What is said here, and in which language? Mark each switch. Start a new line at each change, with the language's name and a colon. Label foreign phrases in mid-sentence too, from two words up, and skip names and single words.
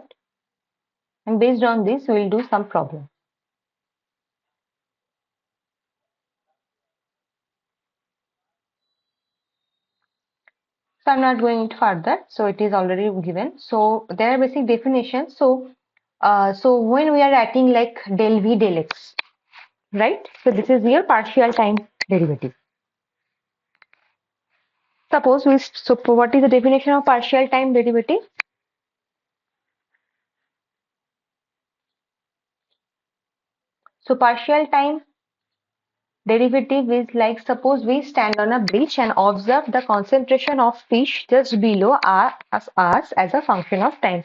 English: And based on this, we will do some problem. So I'm not going further. So it is already given. So there are basic definitions. So when we are writing like del v del x, right? So this is your partial time derivative. Suppose so what is the definition of partial time derivative? So partial time derivative is like, suppose we stand on a bridge and observe the concentration of fish just below us as a function of time.